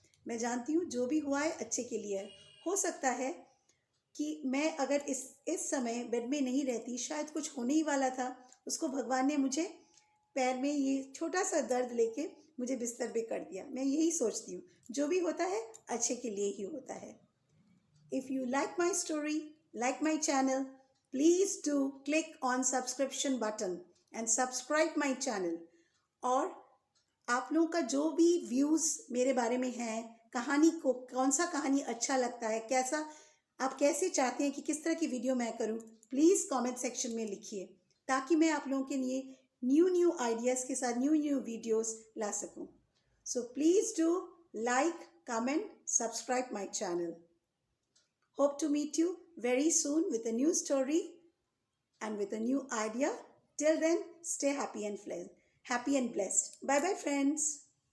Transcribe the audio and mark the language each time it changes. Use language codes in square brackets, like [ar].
[hi] मैं जानती हूँ जो भी हुआ है अच्छे के लिए है। हो सकता है कि मैं अगर इस समय बेड में नहीं रहती, शायद कुछ होने ही वाला था। उसको भगवान ने मुझे पैर में ये छोटा सा दर्द लेके मुझे बिस्तर पे कर दिया। मैं यही सोचती हूँ, जो भी होता है अच्छे के लिए ही होता है। [en] If you like my story, like my channel, please do click on subscription button and subscribe my channel. [hi] और आप लोगों का जो भी व्यूज़ मेरे बारे में है, कहानी को कौन सा कहानी अच्छा लगता है, कैसा आप कैसे चाहते हैं कि किस तरह की वीडियो मैं करूं, प्लीज़ कमेंट सेक्शन में लिखिए, ताकि मैं आप लोगों के लिए न्यू आइडियाज़ के साथ न्यू वीडियोस ला सकूं। [en] So please do like, comment, subscribe my channel. Hope to meet you very soon with a new story and with a new idea. Till then, stay happy and blessed. Bye bye, friends.